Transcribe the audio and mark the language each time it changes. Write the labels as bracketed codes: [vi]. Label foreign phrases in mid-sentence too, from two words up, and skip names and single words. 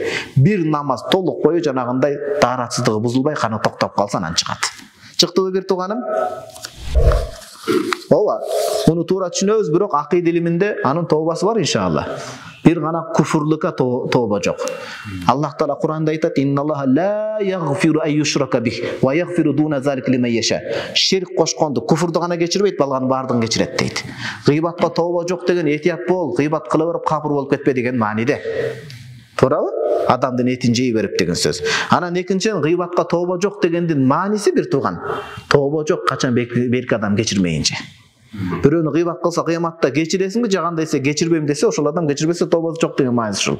[ky] Бир намаз толук бою жанагындай дааратсыздыгы бузулбай, каны токтоп калса, анан чыгат. Чыктыбы бир тууганым? Ооба, муну туура түшүнөбүз, бирок акыйда илиминде анын тообасы бар иншалла. Бир гана куфурлукка тооба жок. Аллах Таала Кур'анда айтат: [ar] "إن الله لا يغفر أن يشرك به ويغفر دون ذلك لمن يشاء." [ky] Ширк кошконду, куфурду гана кечирбейт, балганын баардыгын кечирет дейт. Гыйбатка тооба жок деген этият бол, гыйбат кыла берип капыр болуп кетпе деген мааниде. Туурабы? Адамдын этин жей берип деген сөз. Анан экинчиден гыйбатка тооба жок дегендин мааниси бир тууган. Тооба жок качан берки адам кечирмейинче. Бирөөнү гыйбат кылса кыяматта кечиресиңби, жагандайса кечирбейм десе, ошол адам кечирбесе тообасы жок деген мааниси ушул.